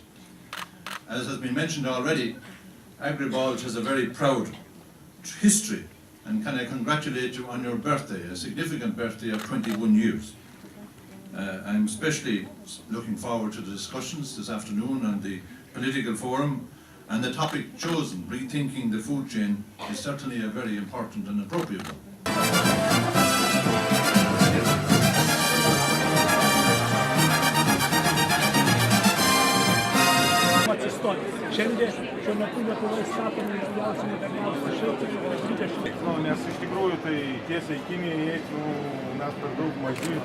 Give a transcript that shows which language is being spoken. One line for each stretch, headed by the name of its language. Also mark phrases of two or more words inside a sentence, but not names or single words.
English: As has been mentioned already, Agribalt has a very proud history, and can I congratulate you on your birthday, a significant birthday of 21 years. I'm especially looking forward to the discussions this afternoon on the political forum, and the topic chosen, rethinking the food chain, is certainly a very important and appropriate one.
Lithuanian: Šiandien šiuo metu Lietuvoje statomi didžiausi moderniausi šiltnamiai 20. Nes iš tikrųjų tai tiesiai Kinijai eiti, mes per daug maži.